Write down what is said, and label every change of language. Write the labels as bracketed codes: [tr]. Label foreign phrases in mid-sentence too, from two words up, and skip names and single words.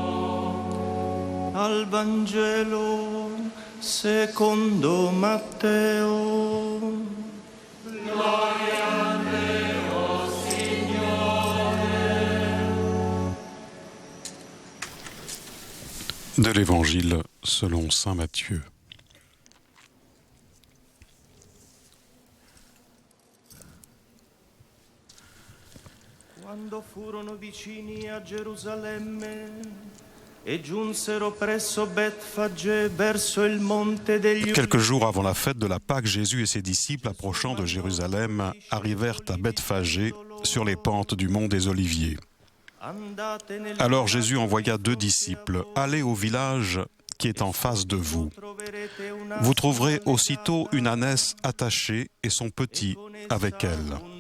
[it] Al Vangelo secondo Matteo. Gloria a te, o Signore. [fr] De l'Évangile selon saint Matthieu. [it] Quando furono vicini a Gerusalemme e giunsero presso Betfage verso il monte degli Olivi. [fr] Quelques jours avant la fête de la Pâque, Jésus et ses disciples, approchant de Jérusalem, arrivèrent à Bethphagée, sur les pentes du mont des Oliviers. Alors Jésus envoya 2 disciples. « Allez au village qui est en face de vous. Vous trouverez aussitôt une ânesse attachée et son petit avec elle.